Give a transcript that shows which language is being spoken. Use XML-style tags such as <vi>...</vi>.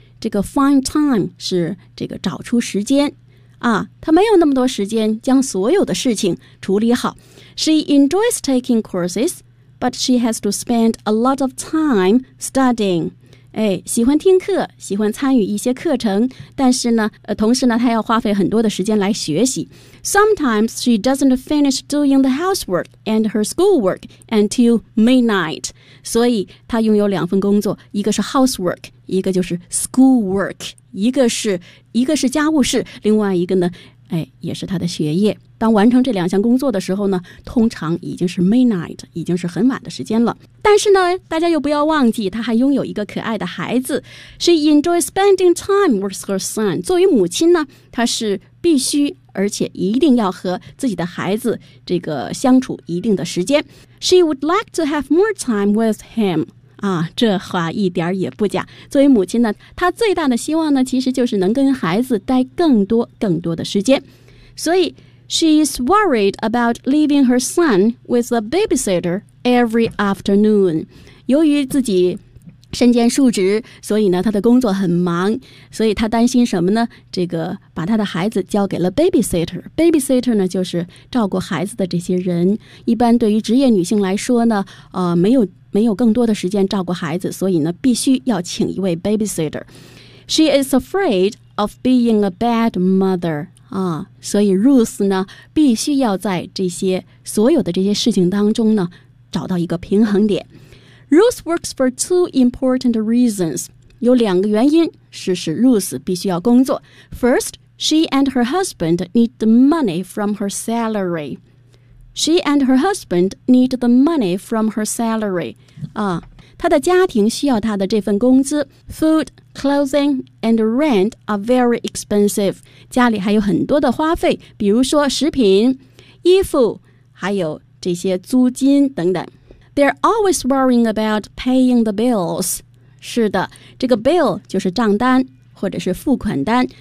<zh>这个</zh> <en>find time</en> <zh>是这个找出时间、他没有那么多时间将所有的事情处理好。</zh> <en>She enjoys taking courses， but she has to spend a lot of time studying。</en> <zh>喜欢听课，喜欢参与一些课程，但是呢、同时呢她要花费很多的时间来学习。</zh> <en>Sometimes she doesn't finish doing the housework and her schoolwork until midnight.</en> <zh>所以她拥有两份工作，一个是 housework， 一个就是 schoolwork， 一个是家务事，另外一个呢、也是她的学业。当完成这两项工作的时候呢，通常已经是 midnight， 已经是很晚的时间了。但是呢，大家又不要忘记她还拥有一个可爱的孩子。</zh> <en>She enjoys spending time with her son.</en> <zh>作为母亲呢，她是必须而且一定要和自己的孩子这个相处一定的时间。</zh> <en>She would like to have more time with him、</en> <zh>这话一点也不假。作为母亲呢，她最大的希望呢其实就是能跟孩子待更多更多的时间。所以</zh> <en>She is worried about leaving her son with a babysitter every afternoon。</en> <zh>由于自己身兼数职，所以呢他的工作很忙，所以他担心什么呢？这个把他的孩子交给了 babysitter。babysitter 呢就是照顾孩子的这些人。一般对于职业女性来说呢、没有更多的时间照顾孩子，所以呢必须要请一位 babysitter。</zh> <en>She is afraid of being a bad mother、</en> <zh>所以 Ruth 呢必须要在这些所有的这些事情当中呢找到一个平衡点。</zh> <en>Ruth works for two important reasons.</en> <zh>有两个原因是使 Ruth 必须要工作。</zh> <en>First, she and her husband need the money from her salary. She and her husband need the money from her salary.</en> <zh>她的家庭需要她的这份工资。</zh> <en>Food, clothing, and rent are very expensive.</en> <zh>家里还有很多的花费，比如说食品、衣服，还有这些租金等等。</zh> <en>They're always worrying about paying the bills.</en> <zh>是的，这个 bill 就是账单或者是付款单。</zh>